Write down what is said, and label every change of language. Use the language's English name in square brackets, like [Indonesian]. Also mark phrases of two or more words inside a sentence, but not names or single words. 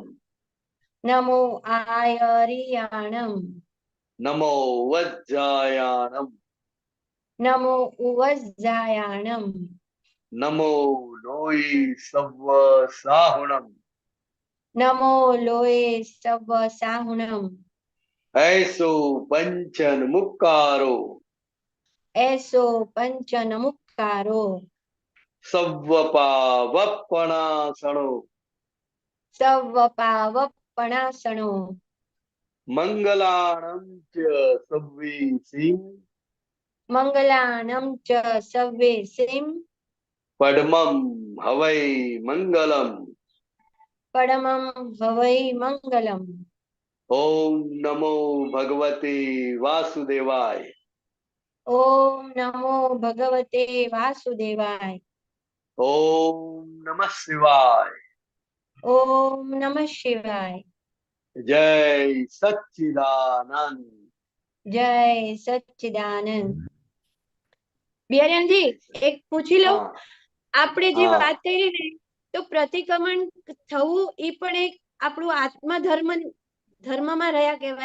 [Prakrit languages] નમો આયરિયાણમ, નમો વજ્જાયાણમ, નમો ઉવજ્જાયાણમ, નમો લોય સવ્વ સાહુણમ, નમો લોય સવ્વ સાહુણમ, ऐसो पंचन मुक्कारो, એસો પંચન મુક્કારો, सव्वपावपणासणो, સવ્વ પાવપણાસણો, मंगलाणं च सव्वीसिं, મંગલાણં ચ સવ્યેસિં, पद्मं हवै मंगलम, પરમં હવૈ મંગલમ. [Sanskrit] ओम नमो भगवते वासुदेवाय, ઓમ નમો ભગવતે વાસુદેવાય, ओम नमः शिवाय, ઓમ નમઃ શિવાય. जय सच्चिदानंद. જય સચ્ચિદાનંદ. [Gujarati] બિહારીજી એક પૂછી લઉં, हाँ આપણે જે हाँ વાત કરી ને તો પ્રતિક્રમણ થવું એ પણ એક આપણું ધર્મમાં રહ્યા કહેવાય.